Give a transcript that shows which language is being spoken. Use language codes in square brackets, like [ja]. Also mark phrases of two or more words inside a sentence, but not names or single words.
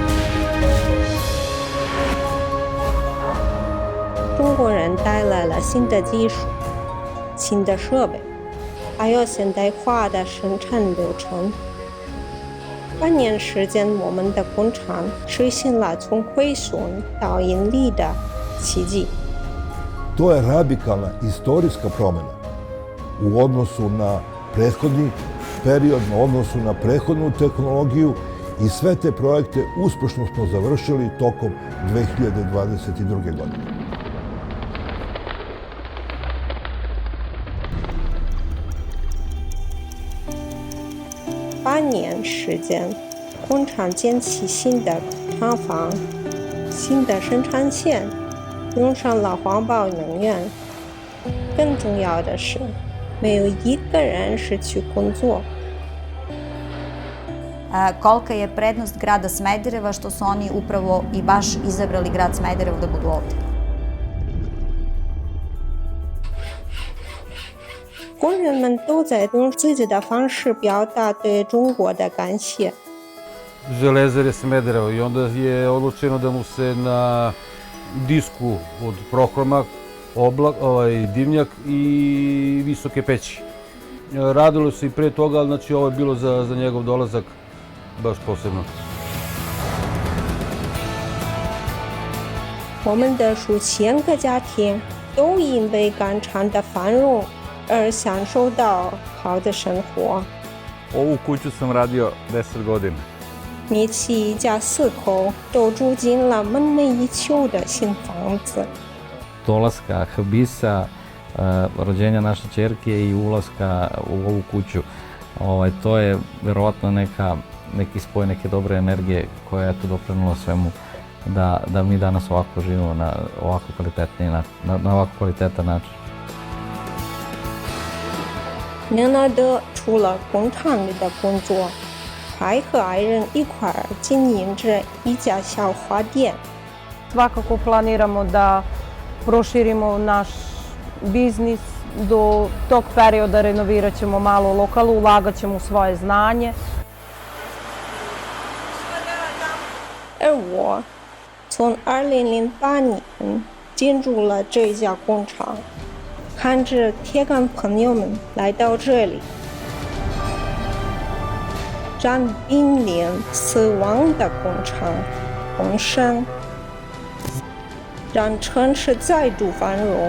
[zh] 中国人带来了新的技术、新的设备，还有现代化的生产流程。半年时间，我们的工厂实现了从亏损到盈利的奇迹。 [sr] To je radikalna istorijska promjena u odnosu na prethodni period, na odnosu na prethodnu tehnologiju i sve te projekte uspešno smo završili tokom 2022. godine. [zh] 8 年时间，工厂建起新的厂房、新的生产线，用上了环保能源。更重要的是，没有一个人失去工作。 [sr] Kolika je prednost grada Smedereva što su oni upravo i baš izabrali grad Smederevo da budu ovde. [zh] 工人们都在用自己的方式表达对中国的感谢。 [sr] Železare Smederevo i onda je odlučeno da mu se na disku od Prohroma dimnjak i visoke peći. Radilo se i pre toga, ali znači ovo je bilo za njegov dolazak baš posebno. [zh] 我们的数千个家庭都因为钢厂的繁荣而享受到好的生活。 [sr] Ovu kuću sam radio 10 godina. [zh] 米奇一家4口都住进了梦寐以求的新房子。 [sr] Dolaska Habisa, rođenja naše ćerke i ulaska u ovu kuću, to je vjerovatno neki spoj neke dobre energije koja je doprinula svemu da mi danas ovako živimo na ovako kvalitetan način. [zh] 宁纳德除了工厂里的工作，还和爱人一块儿经营着一家小花店。 [sr] Svakako planiramo da proširimo naš biznis. Do tog perioda renovirat ćemo malo lokal, ulagat ćemo u svoje znanje. [zh] 而我从2008年进入了这家工厂，看着铁杆朋友们来到这里，让濒临死亡的工厂丰盛，让城市再度繁荣。